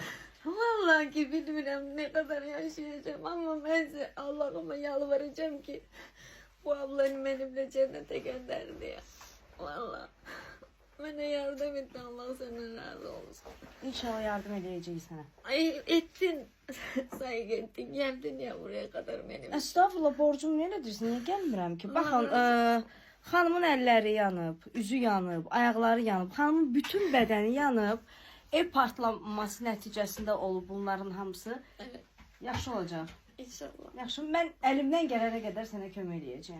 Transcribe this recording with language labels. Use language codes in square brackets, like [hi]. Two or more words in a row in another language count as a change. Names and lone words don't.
[tr] Vallahi ki bilmirəm ne kadar yaşayacağım ama ben size Allah'ıma yalvaracağım ki bu ablanı benimle cennete gönder diye. Vallahi. Bana yardım et Allah senden razı olsun. [az] İnşallah yardım edəcəyik sənə. [tr] Ay ettin. Saygı ettin. Geldin ya buraya kadar benim. Estağfurullah, [az] borcum niyə edirsən? Niyə gəlmirəm ki? Baxın, xanımın əlləri yanıb, üzü yanıb, ayaqları yanıb, xanımın bütün bədəni yanıb. Ev partlaması nəticəsində olub bunların hamısı. Evet. Yaxşı olacaq. İnşallah. Yaxşı, mən əlimdən gələnə qədər sənə kömək edəcəyəm.